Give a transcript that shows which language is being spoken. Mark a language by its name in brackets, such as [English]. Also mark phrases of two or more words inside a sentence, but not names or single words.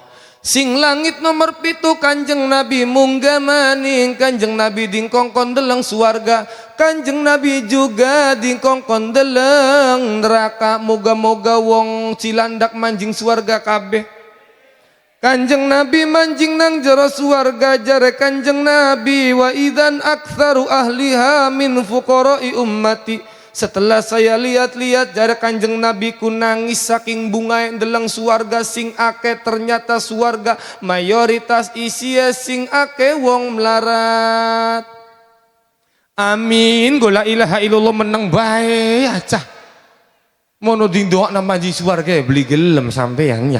[Javanese] Sing langit nomor 7 Kanjeng Nabi munggah maning, Kanjeng Nabi dingkongkon deleng swarga. Kanjeng Nabi juga dingkongkon deleng neraka. Moga-moga wong Cilandak manjing swarga kabeh. Kanjeng Nabi manjing nang jero swarga, jare Kanjeng Nabi, [Arabic] wa idzan aktsaru ahliha min fuqara'i ummati. [Indonesian] Setelah saya lihat-lihat, [Javanese] jare Kanjeng Nabi ku nangis saking bungae ndeleng swarga sing akeh. Ternyata swarga mayoritas isia sing akeh wong melarat. Amin, go [Arabic] la ilaha illallah [Javanese] meneng bae acah. Mono dindoakna manjing swarga beli gelem sampeyan nya.